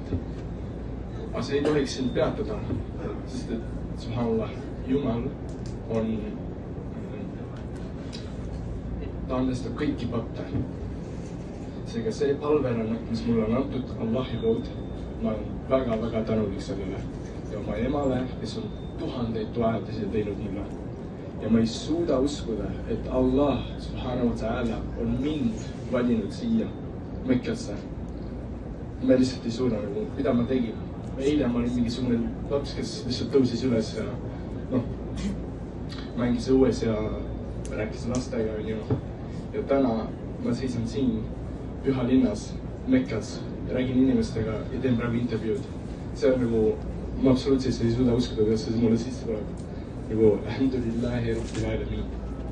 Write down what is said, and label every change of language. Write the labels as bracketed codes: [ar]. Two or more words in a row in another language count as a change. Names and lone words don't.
[et] Aga see ei tohiks sind peatada, sest et subhanallah, Jumal on, ta andestab kõiki patte. Seega see palverännak, mis mulle on antud Allahi poolt, ma olen väga tänulik sellele. Ja oma emale, kes on 1000 toetusi teinud mulle. Ja ma ei suuda uskuda, et [ar] الله سبحانه وتعالى [et] on mind valinud siia Mekkasse. Ma lihtsalt ei suuda, mida ma tegin. Eile ma olin mingisugune laps, kes lihtsalt tõusis üles ja mängis õues ja rääkis lastega. Ja täna ma seisan siin pühalinnas Mekkas ja räägin inimestega ja teen praegu intervjuud. See on nagu, ma absoluutselt ei suuda uskuda, kuidas see mulle sisse tuleb. [ar] الحمد لله رب العالمين.